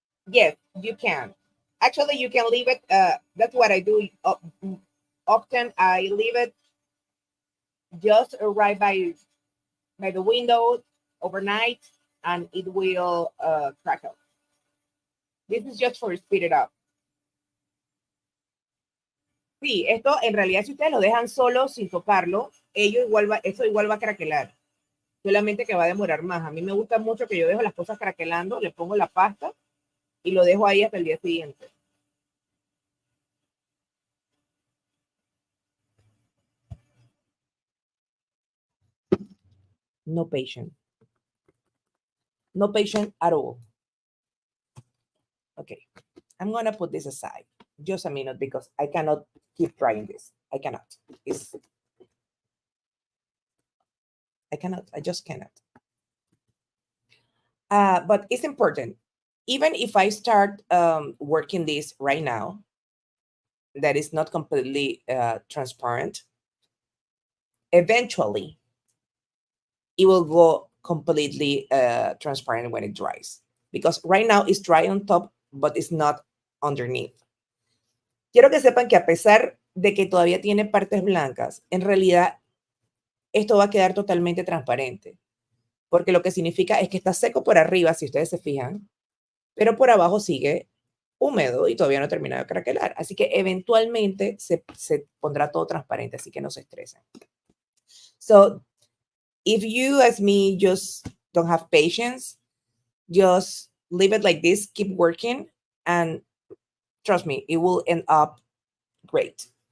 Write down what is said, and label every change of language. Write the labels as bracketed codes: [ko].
[en] Yes, you can. Actually, you can leave it. That's what I do. Often I leave it just right by the window overnight, and it will crackle. This is just for speed it up. [es] Sí, esto en realidad si ustedes lo dejan solo sin tocarlo, eso igual va a craquelar. Solamente que va a demorar más. A mí me gusta mucho que yo dejo las cosas craquelando, le pongo la pasta y lo dejo ahí hasta el día siguiente. [en] No patient. No patient at all. Okay, I'm gonna put this aside just a minute because I cannot keep trying this. I cannot. I cannot. I just cannot. But it's important. Even if I start working this right now, that is not completely transparent, eventually it will go completely transparent when it dries. Because right now it's dry on top, but it's not underneath. [es] Quiero que sepan que a pesar de que todavía tiene partes blancas, en realidad esto va a quedar totalmente transparente. Porque lo que significa es que está seco por arriba, si ustedes se fijan, pero por abajo sigue húmedo y todavía no termina de craquelar. Así que eventualmente se pondrá todo transparente, así que no se estresen. [en] So, if you, as me, just don't have patience, just leave it like this, keep working, and trust me, it will end up great.